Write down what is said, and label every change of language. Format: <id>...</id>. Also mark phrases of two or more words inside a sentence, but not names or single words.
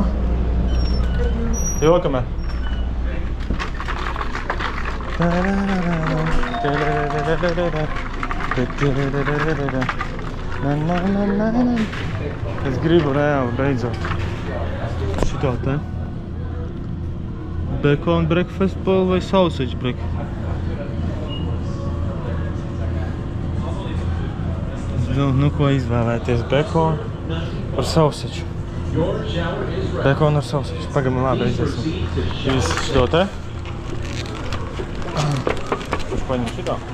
<lv>Jokamē. Es gribu reāli beidzot. Šitā te.</lv> <en>Bacon breakfast bowl vai sausage breakfast?</en> <lv>Nu, ko izvēlēties? Bacon ar sausage. Bacon ar sausage. Pagam, labi, aiziesim. Viss šito te. Kurš paņem šitā?</lv>